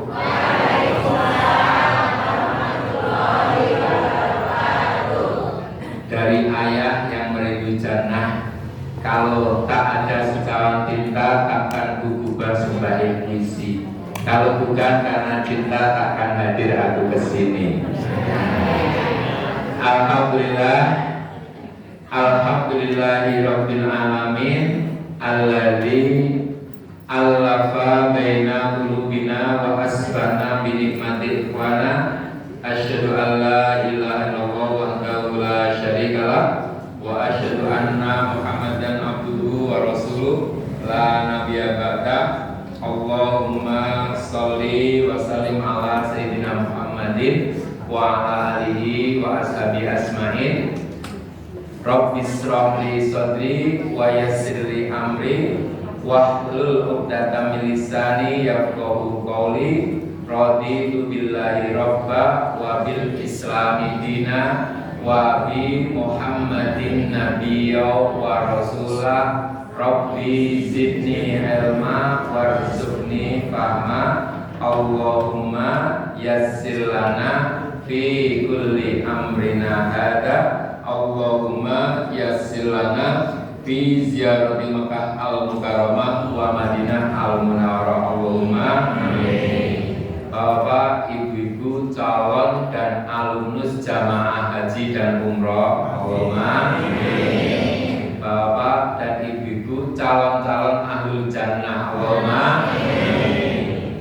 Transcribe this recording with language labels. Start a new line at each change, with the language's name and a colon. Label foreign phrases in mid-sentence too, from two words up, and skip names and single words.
Malay: Dari ayat yang merindu jannah, kalau tak ada secawan tinta takkan kugubah sembahyang puisi. Kalau bukan karena cinta takkan hadir aku kesini.
Arabic: الحمد لله، الحمد لله رب العالمين, الذي ألف بين قلوبنا وأصبحنا بنعمته إخوانا. أشهد أن لا إله إلا الله وحده لا شريك له وأشهد أن محمدا عبده ورسوله لا نبي بعده. اللهم صل وسلم على سيدنا محمد وعلى آله وأصحابه أجمعين. رب اشرح لي صدري ويسر لي أمري واحلل عقدة من لساني يفقهوا قولي. رضيت بالله ربا وبالإسلام دينا وبمحمد نبيا ورسولا. رب زدني علما وارزقني فهما. اللهم يسر لنا في كل أمرنا هذا. اللهم يسر لنا في زيارة مكة المكرمة والمدينة المنورة. اللهم آمين.
Malay: Bapak, ibu-ibu, calon dan alumnus jamaah haji dan umroh,
Arabic: اللهم آمين.
Malay: Bapak dan ibu-ibu, calon-calon
Arabic: أهل الجنة, اللهم آمين.